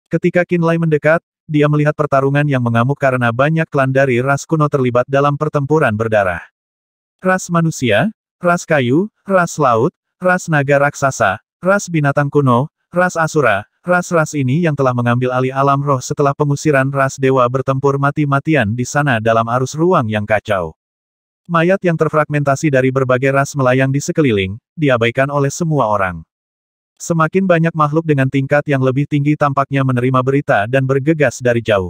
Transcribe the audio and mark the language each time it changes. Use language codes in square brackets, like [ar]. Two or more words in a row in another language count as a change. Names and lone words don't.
[id] Ketika Qinlai mendekat, dia melihat pertarungan yang mengamuk karena banyak klan dari ras kuno terlibat dalam pertempuran berdarah. Ras manusia, ras kayu, ras laut, ras naga raksasa, ras binatang kuno, ras asura, ras-ras ini yang telah mengambil alih alam roh setelah pengusiran ras dewa bertempur mati-matian di sana dalam arus ruang yang kacau. Mayat yang terfragmentasi dari berbagai ras melayang di sekeliling, diabaikan oleh semua orang. Semakin banyak makhluk dengan tingkat yang lebih tinggi tampaknya menerima berita dan bergegas dari jauh.